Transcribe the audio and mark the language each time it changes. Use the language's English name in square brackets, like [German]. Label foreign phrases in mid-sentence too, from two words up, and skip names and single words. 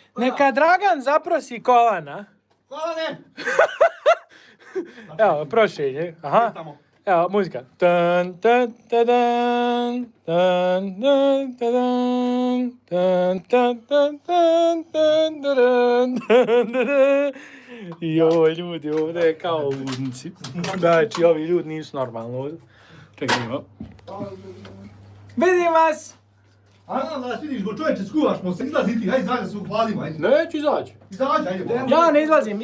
[Serbian] Neka Dragan zaprosi Kolana. Kolane! Evo, prošelje. Aha. Evo, muzika. Tan, tan, tadan, tan, tan, tadan, tan, tan, tan, tan, tan, tadan, tan, tadan. Joj, ljudi, ovdje je kao ludnici. Znači, ovi ljudi nisu normalni ovdje. Čekajmo. Vidim vas! A nas vidiš go čovječe, skuvaš mo se, izlazi ti, hajde izađi se uhvalimo, ajde. Neću izaći. Izađi, ajde. Ja ne izlazim.